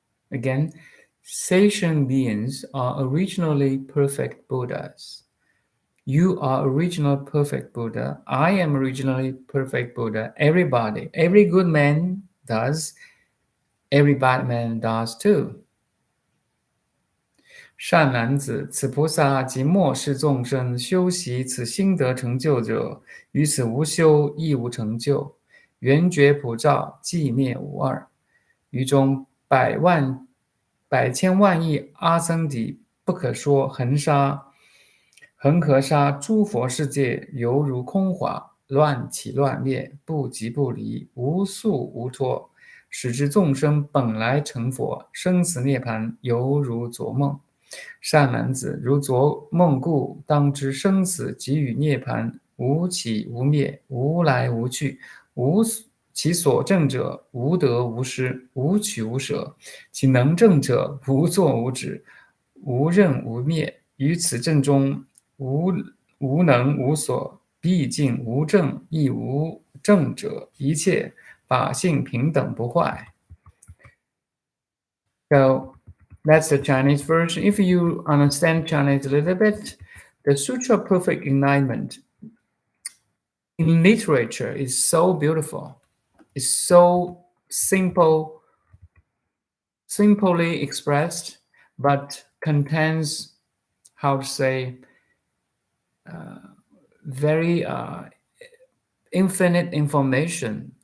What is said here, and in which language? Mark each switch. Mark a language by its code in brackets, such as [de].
[en] Again, sentient beings are originally perfect Buddhas. You are original perfect Buddha. I am originally perfect Buddha. Everybody, every good man does. Every bad man does too. [zh] 善男子，此菩萨即末世众生修习此心得成就者，于此无修亦无成就，圆觉普照，寂灭无二。于中百千万亿阿僧祇不可说恒河沙诸佛世界，犹如空华，乱起乱灭，不即不离，无宿无脱，使之众生本来成佛，生死涅槃犹如昨梦。善男子，如昨梦故，当知生死即与涅槃无起无灭，无来无去，无其所证者，无得无失，无取无舍。其能证者，无作无止，无任无灭。于此证中，无能无所，毕竟无证亦无证者，一切法性平等不坏。 [en] So that's the Chinese version. If you understand Chinese a little bit, the Sutra of Perfect Enlightenment in literature is so beautiful. It's so simply expressed, but contains, how to say, very infinite information.